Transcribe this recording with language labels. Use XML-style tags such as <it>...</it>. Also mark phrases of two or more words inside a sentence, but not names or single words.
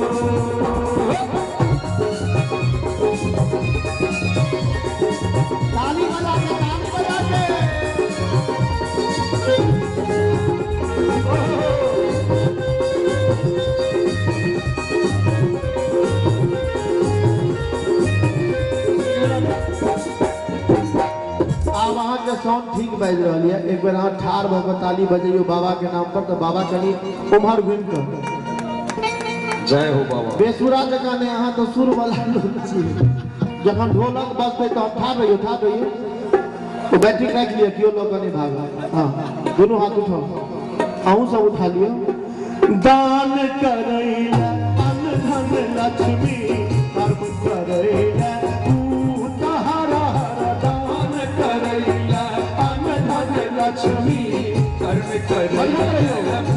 <mai>ताली बजा के ताली बजा के अब अहाँ के साउंड ठीक बाज रहा है। एक बेर अहाँ ठाड़ भऽ कऽ ताली बजैयो बाबा के नाम पर तो बाबा कनी उम्हर घुमि कऽ जय हो बाबा बेसुरा जगह ने अहाँ तो सुर वाला लोग छी जखन ढोलक बजते तो ठाड़ रहियो तो बैटरी राख लिया कियो लोग नहीं भागा। हाँ दोनों हाथ उठाओ अहूँ सब उठा लियो दान करैला अन्न धन लक्ष्मी कर्म करैला तू तहरा दान करैला अन्न धन लक्ष्मी कर्म करैला</mai>